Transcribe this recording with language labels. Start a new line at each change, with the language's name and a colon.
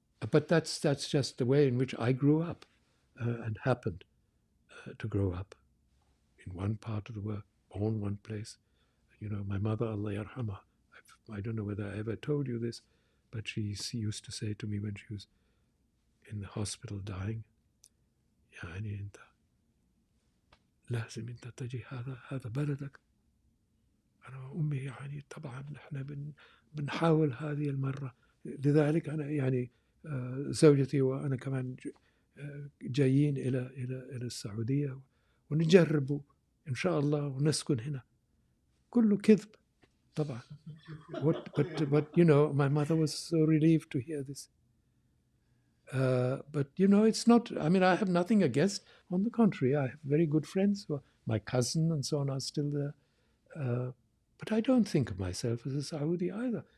English: But that's just the way in which I grew up and happened to grow up in one part of the world, born one place. My mother,
Arabic: Allah yarhamha,
English: I don't know whether I ever told you this, but she used to say to me when she was in the hospital dying,
Arabic: يعني أنت لازم أنت تجي هذا بلدك. أنا وأمي يعني طبعا نحن بنحاول هذه المرة، لذلك أنا يعني زوجتي وأنا كمان جايين إلى السعودية ونجرب إن شاء الله ونسكن هنا. كله كذب طبعا.
English: But my mother was so relieved to hear this. But it's not. I mean, I have nothing against. On the contrary, I have very good friends. My cousin and so on are still there. But I don't think of myself as a Saudi either.